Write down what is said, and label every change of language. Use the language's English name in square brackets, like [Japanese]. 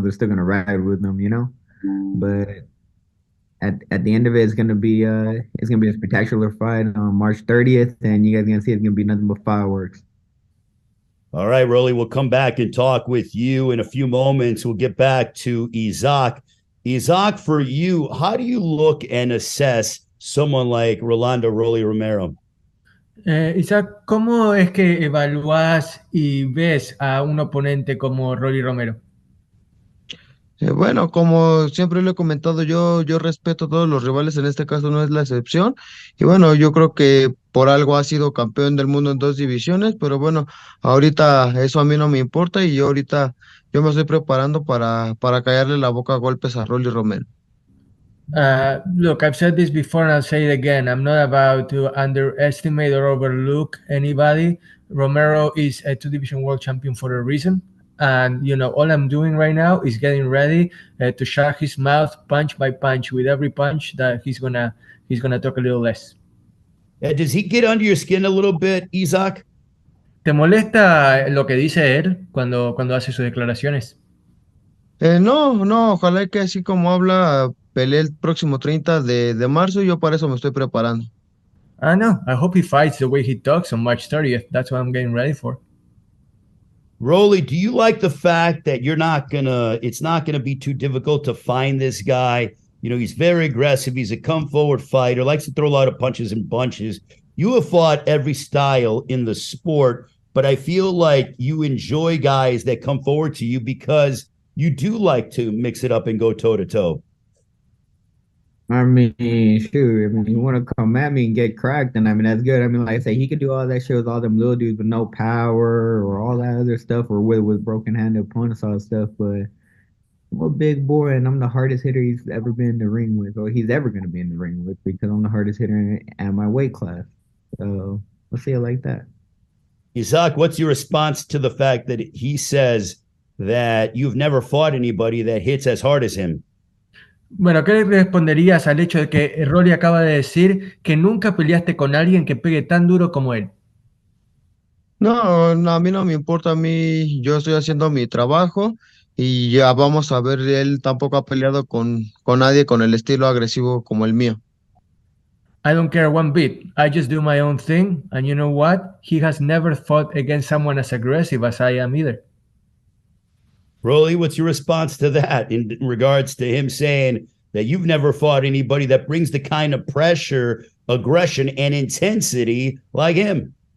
[English] They're still gonna ride with them. But at the end of it, it's gonna be a spectacular fight on March 30th, and you guys are gonna see it's gonna be nothing but fireworks. All right, Rolly, we'll come back and talk with you in a few moments. We'll get back to Isaac. Isaac, for you, how do you look and assess someone like Rolando Rolly Romero? [Spanish] Isaac, ¿cómo es que evalúas y ves a un oponente como Rolly Romero? Bueno, como siempre lo he comentado, yo respeto a todos los rivales, en este caso no es la excepción. Y bueno, yo creo que por algo ha sido campeón del mundo en dos divisiones, pero bueno, ahorita eso a mí no me importa y yo me estoy preparando para callarle la boca a golpes a Rolly Romero. [English] Look, I've said this before and I'll say it again. I'm not about to underestimate or overlook anybody. Romero is a two-division world champion for a reason. And, all I'm doing right now is getting ready to shut his mouth punch by punch. With every punch that he's gonna talk a little less. Does he get under your skin a little bit, Isaac? [Spanish] ¿Te molesta lo que dice él cuando hace sus declaraciones? No, ojalá que así como habla, pelee el próximo 30 de marzo, yo para eso me estoy preparando. [English] I know. I hope he fights the way he talks on March 30th. That's what I'm getting ready for. Rolly, do you like the fact that it's not gonna be too difficult to find this guy? You know, he's very aggressive. He's a come forward fighter, likes to throw a lot of punches and bunches. You have fought every style in the sport, but I feel like you enjoy guys that come forward to you because you do like to mix it up and go toe to toe. I mean, shoot, I mean, you want to come at me and get cracked, and I mean, that's good. I mean, like I say, he could do all that shit with all them little dudes with no power or all that other stuff, or with broken handed opponents, all that stuff. But I'm a big boy, and I'm the hardest hitter he's ever been in the ring with, or he's ever going to be in the ring with, because I'm the hardest hitter at my weight class. So let's say it like that. Isaac, what's your response to the fact that he says that you've never fought anybody that hits as hard as him? [Spanish] Bueno, ¿qué le responderías al hecho de que Rolly acaba de decir que nunca peleaste con alguien que pegue tan duro como él? No, a mí no me importa, a mí yo estoy haciendo mi trabajo y ya vamos a ver, él tampoco ha peleado con nadie con el estilo agresivo como el mío. [English] I don't care one bit. I just do my own thing. And you know what? He has never fought against someone as aggressive as I am either. Rolly, what's your response to that in regards to him saying that you've never fought anybody that brings the kind of pressure, aggression, and intensity like him?